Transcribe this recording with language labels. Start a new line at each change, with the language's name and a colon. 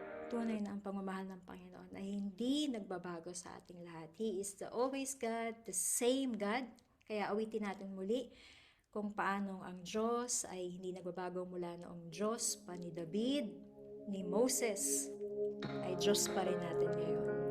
Filipino: Tunay na ang pagmamahal ng Panginoon ay hindi nagbabago sa ating lahat.
English: He is the always God, the same God.
Filipino: Kaya awitin natin muli kung paano ang Diyos ay hindi nagbabago mula noong Diyos pa ni David, ni Moses, ay Diyos pa rin natin ngayon.